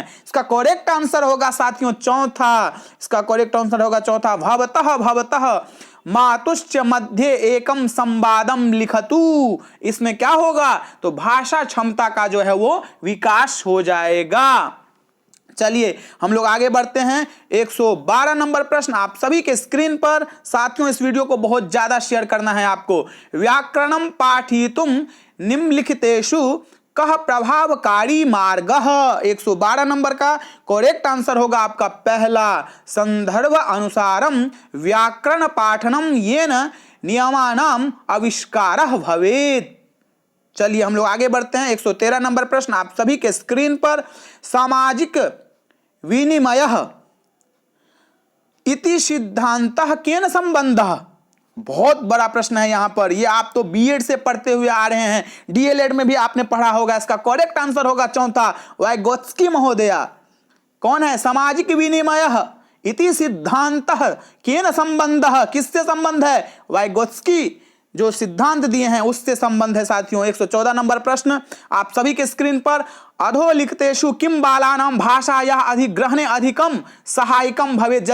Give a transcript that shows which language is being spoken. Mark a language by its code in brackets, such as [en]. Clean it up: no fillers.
[hi] इसका correct answer होगा साथियों चौथा। इसका करेक्ट आंसर होगा चौथा, [sa] भवतः मातुश्च मध्ये एकम संवादम लिखतु। [hi] इसमें क्या होगा, तो भाषा क्षमता का जो है वो विकास हो जाएगा। चलिए हम लोग आगे बढ़ते हैं। 112 नंबर प्रश्न आप सभी के स्क्रीन पर। साथियों इस वीडियो को बहुत ज्यादा शेयर करना है आपको। [sa] व्याकरणम पाठयितुम निम्नलिखितेषु कः प्रभावकारी मार्गः। [hi] 112 नंबर का करेक्ट आंसर होगा आपका पहला, [sa] संदर्भ अनुसारम व्याकरण पाठनम येन नियमानाम आविष्कारः भवेत्। [hi] चलिए हम लोग आगे बढ़ते हैं। 113 नंबर प्रश्न आप सभी के स्क्रीन पर। [sa] सामाजिक विनिमयः इति सिद्धांतः केन संबंधः। [hi] बहुत बड़ा प्रश्न है यहां पर, ये आप तो बीएड से पढ़ते हुए आ रहे हैं, डीएलएड में भी आपने पढ़ा होगा। इसका करेक्ट आंसर होगा चौथा, वाइगोत्स्की महोदया। कौन है, [sa] सामाजिक विनिमयः इति सिद्धांतः केन संबंधः, [hi] किससे संबंध है, वाइगोत्स्की जो सिद्धांत दिए हैं उससे संबंध है साथियों। 114 नंबर प्रश्न आप सभी के स्क्रीन पर। [sa] अधोलिखितेषु किम बालानां भाषायाः अधिग्रहणे अधिकम सहायकम भवेत्।